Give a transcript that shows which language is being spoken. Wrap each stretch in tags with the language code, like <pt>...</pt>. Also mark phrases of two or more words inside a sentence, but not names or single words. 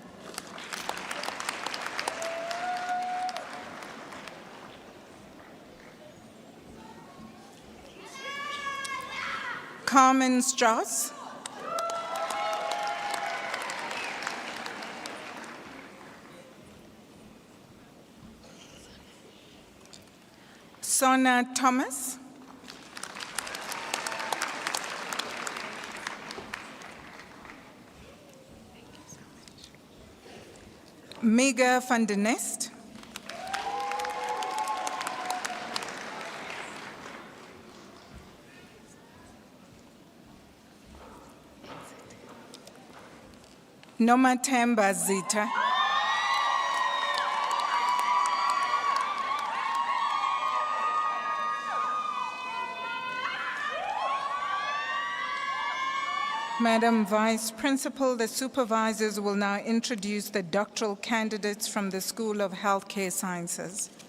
<en>Carmen Strauss. Sona Thomas. Mega van der Nest. Nomathemba Zita. Madam Vice Principal, the supervisors will now introduce the doctoral candidates from the School of Healthcare Sciences.</en>